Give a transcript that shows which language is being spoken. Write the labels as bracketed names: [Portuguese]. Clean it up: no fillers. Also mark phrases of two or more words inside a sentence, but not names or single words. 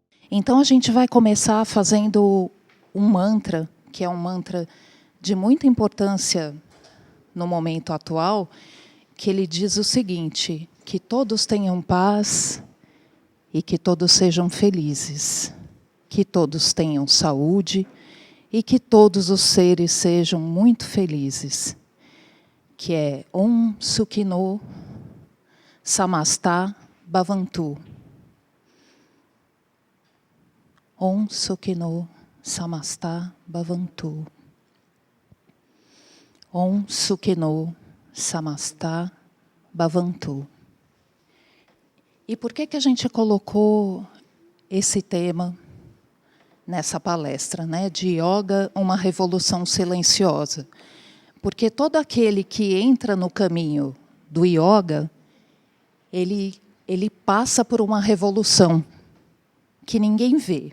[Portuguese] Então, a gente vai começar fazendo um mantra, que é um mantra de muita importância no momento atual, que ele diz o seguinte: que todos tenham paz e que todos sejam felizes, que todos tenham saúde e que todos os seres sejam muito felizes, que é [Sanskrit] ॐ सुखिनो समस्त भवन्तु. ॐ सुखिनो समस्त भवन्तु. ॐ सुखिनो समस्त भवन्तु. [Portuguese] E por que a gente colocou esse tema nessa palestra, né, de Yoga, uma revolução silenciosa? Porque todo aquele que entra no caminho do Yoga, ele passa por uma revolução que ninguém vê.